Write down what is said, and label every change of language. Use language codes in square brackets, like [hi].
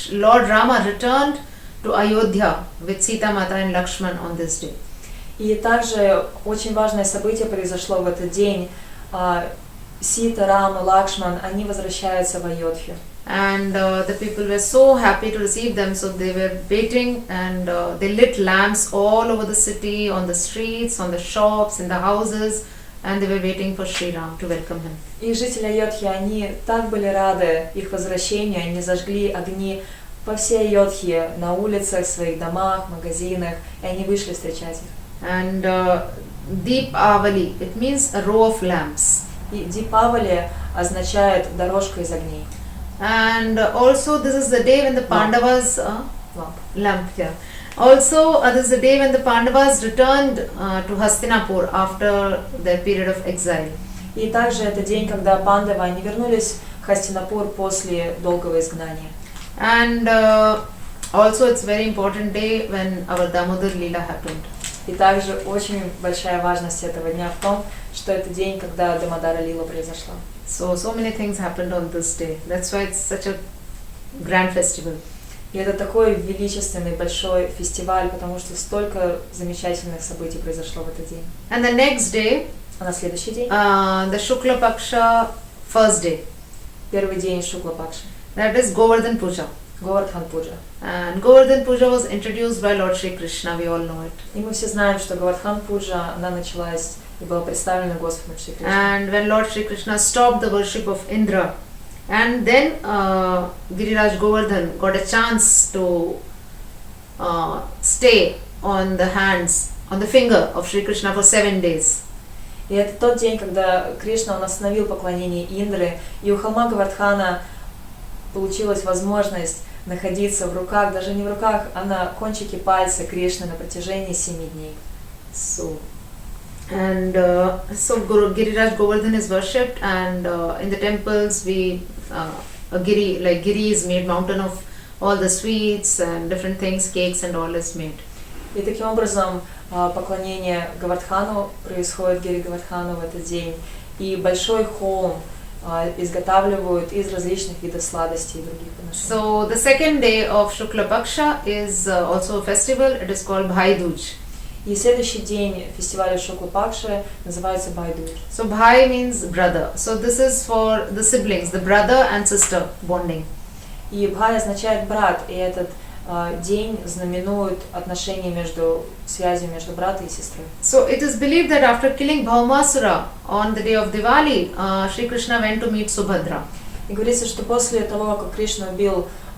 [en] Lord Rama returned to Ayodhya with Sita Mata and Lakshman on this day. [ru] И также очень важное событие произошло в этот день. Сита, Рама, Лакшман, они возвращаются в Айодхью. [en] And the people were so happy to receive them, so they were waiting and they lit lamps all over the city, on the streets, on the shops, in the houses, and they were waiting for Sri Ram to welcome him. [ru] И жители Айодхи, они так были рады их возвращению, они зажгли огни по всей Айодхе, на улицах, в своих домах, магазинах, и они вышли встречать их. [en] And Deepavali, it means a row of lamps. [ru] И Дипавали означает дорожка из огней. [en] And also this is the day when the Pandavas lamp. Yeah. Also this is the day when the Pandavas returned to Hastinapur after their period of exile. [ru] И также это день, когда пандавы, они вернулись в Хастинапур после долгого изгнания. [en] And also it's very important day when our Damodar Leela happened. [ru] И также очень большая важность этого дня в том, что это день, когда Дамодара Лила произошла. [en] So many things happened on this day. That's why it's such a grand festival. [ru] И это такой величественный большой фестиваль, потому что столько замечательных событий произошло в этот день. [en] And the next day, [ru] а на следующий день, [en] the Shukla Paksha first day. [ru] Первый день Шукла Пакши. [en] That is Govardhan Puja. [ru] Govardhan Puja. [en] And Govardhan Puja was introduced by Lord Shri Krishna, we all know it. [ru] И мы все знаем, что Govardhan Puja, она началась и была представлена Господом Шри Кришной. [en] And when Lord Shri Krishna stopped the worship of Indra, and then Giriraj Govardhan got a chance to stay on the hands, on the finger of Shri Krishna for 7 days. [ru] И это тот день, когда Кришна, он остановил поклонение Индры, и у холма Говардхана получилась возможность находиться в руках, даже не в руках, а на кончике пальца Кришны на протяжении 7 дней. [en] So Guru Giriraj Govardhan is worshipped, and in the temples a giri is made, mountain of all the sweets and different things, cakes and all is made. [ru] И таким образом поклонение Говардхану происходит, Гири Говардхану в этот день. И большой холм изготавливают из различных видов сладостей и других подношений. [en] So the second day of Shukla Paksha is also a festival. It is called Bhai Dooj. [ru] И следующий день фестиваля Шукла Пакши называется Бхай Дуж. [en] So Bhai means brother. So this is for the siblings, the brother and sister bonding. [ru] И Бхай означает брат, и этот день знаменует отношения между связью между братом и сестрой. [en] So it is believed that after killing Bhaumasura on the day of Diwali, Shri Krishna went to meet Subhadra. [ru] И говорится, что после того, как Кришна убил